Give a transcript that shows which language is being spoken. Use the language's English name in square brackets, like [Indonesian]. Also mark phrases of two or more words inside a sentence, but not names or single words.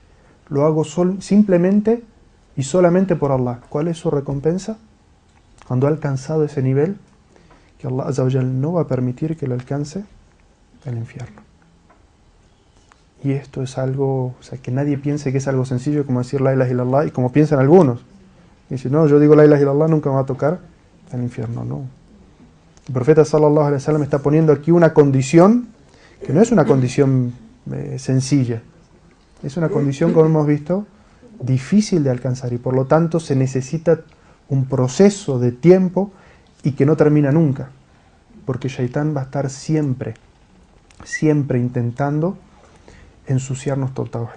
[Spanish] Lo hago simplemente y solamente por Allah. ¿Cuál es su recompensa? Cuando ha alcanzado ese nivel, que [Arabic] الله عز وجل [Spanish] no va a permitir que lo alcance, el infierno. Y esto es algo, o sea, que nadie piense que es algo sencillo como decir [Arabic] لا إله إلا الله, [Spanish] y como piensan algunos. Y dicen, no, yo digo [Arabic] لا إله إلا الله, [Spanish] nunca me va a tocar el infierno. No. El profeta [Arabic] صلى الله عليه وسلم [Spanish] está poniendo aquí una condición que no es una condición sencilla. Es una condición, como hemos visto, difícil de alcanzar, y por lo tanto se necesita un proceso de tiempo y que no termina nunca, porque Shaitán va a estar siempre intentando ensuciarnos todo el tawhid.